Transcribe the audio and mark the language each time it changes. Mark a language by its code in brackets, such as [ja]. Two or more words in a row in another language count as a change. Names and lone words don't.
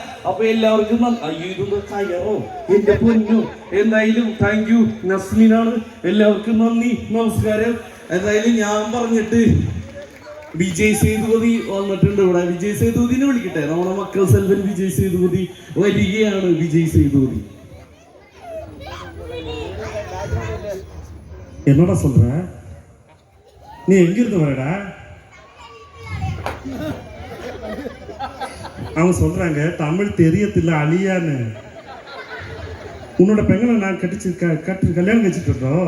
[ml] അപ്പൊ എല്ലാവർക്കും അയ്യോ ഇതൊന്ന് കയറോ എന്റെ പൊന്നു. എന്തായാലും [en] thank you [ml] നസ്ലിനാണ്. എല്ലാവർക്കും നന്ദി, നമസ്കാരം. എന്തായാലും ഞാൻ പറഞ്ഞിട്ട് വിജയ് സേതുപതി വന്നിട്ടുണ്ട് ഇവിടെ. വിജയ് സേതുപതിനെ വിളിക്കട്ടെ, നമ്മുടെ മക്കൾ സെൽവൻ വിജയ് സേതുപതി വരികയാണ്. വിജയ് സേതുപതി [ta] என்னடா சொல்ற? நீ எங்க இருந்து வரடா? அவங்க சொல்றாங்க தமிழ் தெரியத்தில்ல அழியான்னு. உன்னோட பெங்களை நான் கல்யாணம் கழிச்சுட்டோம்.